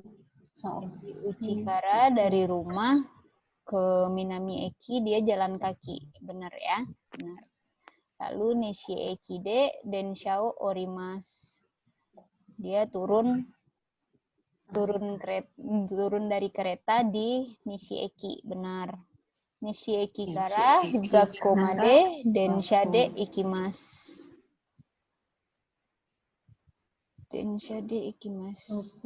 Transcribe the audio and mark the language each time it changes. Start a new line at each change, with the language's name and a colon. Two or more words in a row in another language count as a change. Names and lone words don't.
Indonesian: Uchikara dari rumah ke Minami Eki dia jalan kaki, benar ya, benar.
Japanese: Lalu 西駅で電車を降ります.
Indonesian: Dia turun dari kereta di Nishi Eki, benar.
Japanese: 西駅から学校まで電車で行きます. 電車で行きます.